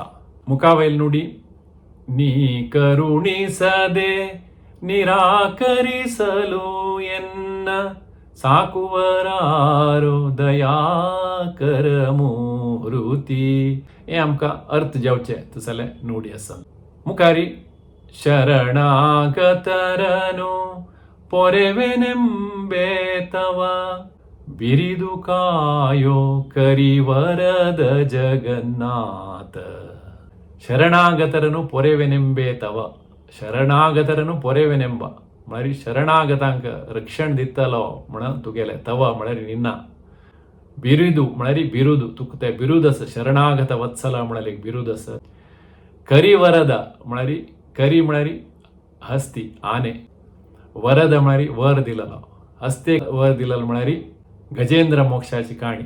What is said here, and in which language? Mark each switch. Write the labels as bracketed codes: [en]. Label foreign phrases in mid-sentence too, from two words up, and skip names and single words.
[kok] मुखावयल नुडी [kn] ನೀ ಕರುಣಿಸದೆ ನಿರಾಕರಿಸಲು ಎನ್ನ ಸಾಕುವರಾರೋ ದಯಾಕರ ಮೂರ್ತಿ [kok] हे आमकां अर्थ जावचे तसले नुडी आसा. [kn] मुखारी ಶರಣಾಗತರನು ಪೊರೆವೆನೆಂಬ ತವ ಬಿರಿದು ಕಾಯೋ ಕರಿವರದ ಜಗನ್ನಾಥ. ಶರಣಾಗತರನು ಪೊರೆವೆನೆಂಬ ತವ ಶರಣಾಗತರನು ಪೊರೆವೆನೆಂಬ [kok] म्हळ्यार शरणागतांक रक्षण दितलो म्हणून तुगेले तव म्हळ्यार निन्ना. बिरुदू म्हळ्यार बिरुद तुका ते बिरुद आसा शरणागत वत्सल म्हळ्यार एक बिरुद आसा. करी वरद म्हळ्यार करी म्हळ्यार हस्ती आने वरद म्हळ्यार वर दिलेलो हस्तेक वर दिलेलो म्हळ्यार गजेंद्र मोक्षाची काणी.